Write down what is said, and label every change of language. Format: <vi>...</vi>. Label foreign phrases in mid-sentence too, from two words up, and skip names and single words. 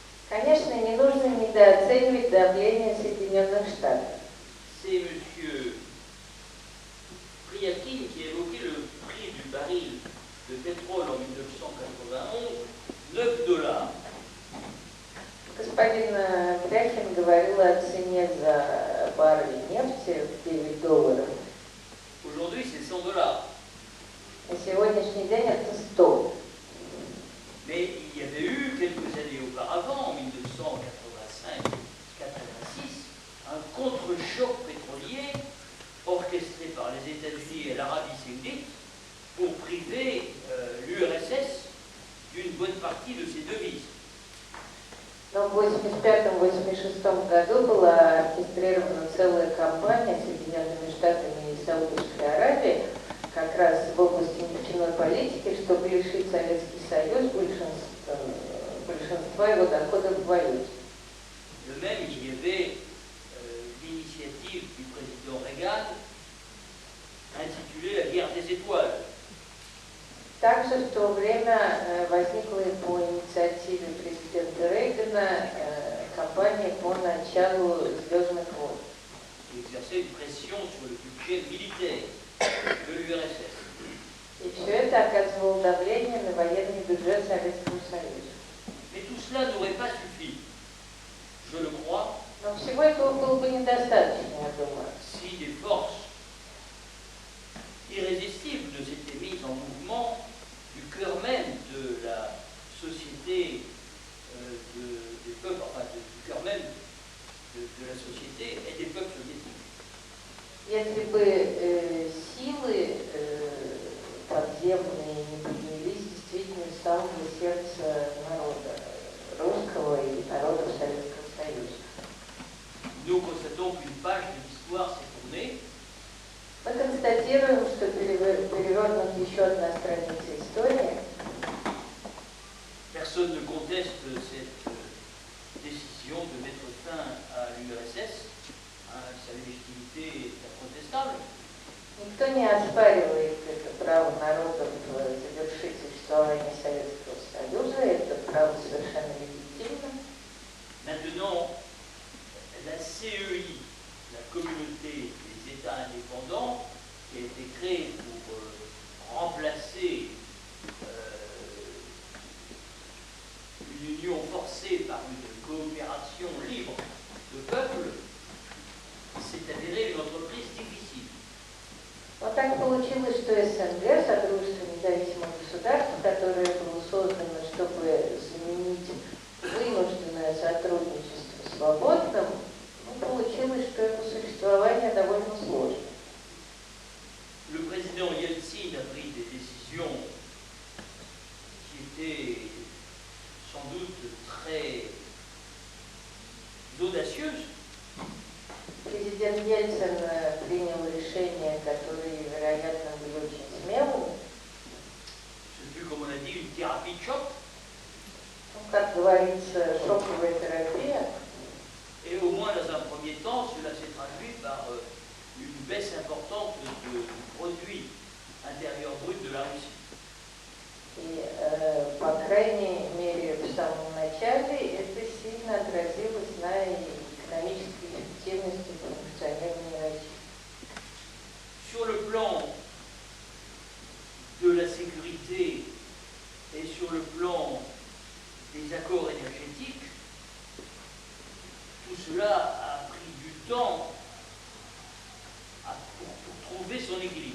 <ru>Конечно, не нужно недооценивать давление Соединенных Штатов.</ru> <fr>C'est M. Priakin qui a évoqué le prix du baril de pétrole en 1991, $9.</fr> <ru>Господин Пряхин говорил о цене за баррель нефти в $9.</ru> <fr>Aujourd'hui, c'est $100.</fr> <ru>На сегодняшний день это 100.</ru> <fr>Mais il y avait eu quelques années auparavant, en 1985-86, un contre-choc pétrolier orchestré par les États-Unis et l'Arabie Saoudite pour priver l'URSS d'une bonne partie de ses devises.</fr> <ru>Но в 1985-1986 году была оркестрирована целая кампания Соединенными Штатами и Саудовской Аравией как раз в области нефтяной политики, чтобы лишить Советский Союз большинства его доходов в валюте.</ru> <fr>De même, il y avait l'initiative du président Reagan intitulée La guerre des étoiles.</fr> <ru>Также в то время возникла и по инициативе президента Рейгана кампания по началу «Звездных войн».</ru> <fr>Qui exerçait une pression sur le budget militaire de l'URSS.</fr> <ru>И все это оказывало давление на военный бюджет Советского Союза.</ru> <fr>Mais tout cela n'aurait pas suffi, je le crois,</fr> <ru>Но всего этого было бы недостаточно, я думаю.</ru> <fr>si des forces irrésistibles ne s'étaient mises en mouvement du cœur même de la société des peuples, enfin du cœur même de la société et des peuples soviétiques.</fr> <ru>Если бы силы подземные не поднялись действительно из самого сердца народа русского и народа Советского Союза.</ru> <fr>Nous constatons qu'une page de l'histoire s'est tournée.</fr> <ru>Мы констатируем, что перевернута еще одна страница истории.</ru> <fr>Personne ne conteste cette décision de mettre fin à l'URSS. Sa légitimité est incontestable.</fr> <ru>Никто не оспаривает это право народов завершить существование Советского Союза, это право совершенно легитимно.</ru> <fr>Maintenant, la CEI, la communauté des États indépendants, qui a été créée pour remplacer une union forcée par une coopération libre de peuples, s'est avérée une entreprise difficile.</fr> <ru>Вот так получилось, что СНГ, Содружество независимых государств, которое было создано, чтобы заменить вынужденное сотрудничество свободным, получилось, что это существование довольно сложно.</ru> <fr>Le président Yeltsin a pris des décisions qui étaient sans doute très audacieuses.</fr> <ru>Президент Ельцин принял решения, которые, вероятно, были очень смелыми.</ru> <fr>Ce fut, comme on a dit, une thérapie de choc.</fr> <ru>Как говорится, шоковая терапия.</ru> <fr>Et au moins dans un premier temps, cela s'est traduit par une baisse importante du produit intérieur brut de la Russie.</fr> <ru>И, по крайней мере, в самом начале это сильно отразилось на экономической эффективности функционирования России.</ru> <fr>Sur le plan de la sécurité et sur le plan des accords énergétiques, tout cela a pris du temps pour trouver son équilibre.</fr>